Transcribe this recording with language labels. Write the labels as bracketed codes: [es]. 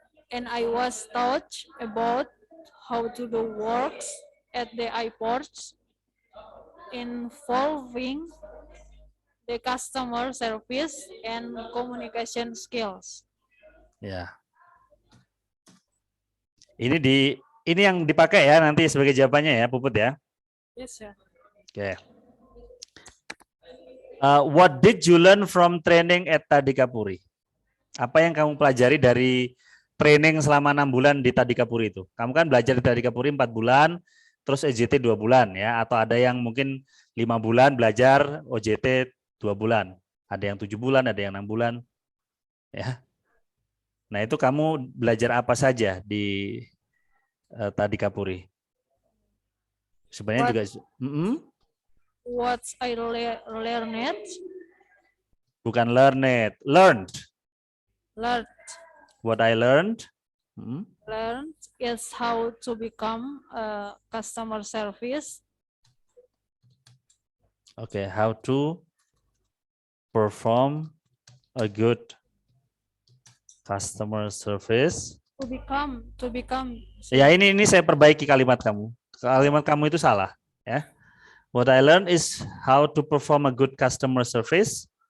[en] And I was taught about how to do works at the airports involving the customer service and communication skills. [id] Ya. Ini yang dipakai ya nanti sebagai jawabannya ya, Puput ya. [en] Yes, sir. [id] Oke. [en] What did you learn from training at Tadikapuri? [id] Apa yang kamu pelajari dari training selama 6 bulan di Tadikapuri itu? Kamu kan belajar di Tadikapuri 4 bulan, terus OJT 2 bulan ya, atau ada yang mungkin 5 bulan belajar OJT 2 bulan. Ada yang 7 bulan, ada yang 6 bulan. Ya. Nah, itu kamu belajar apa saja di Tadikapuri? Sebenarnya juga [en] What I learned. [id] Bukan learned. Learned. [en] What I learned. Learned is how to become a customer service. Okay, how to perform a good customer service. To become. [id] Ya, ini saya perbaiki kalimat kamu. Kalimat kamu itu salah, ya. [en] What I learned is how to perform a good customer service.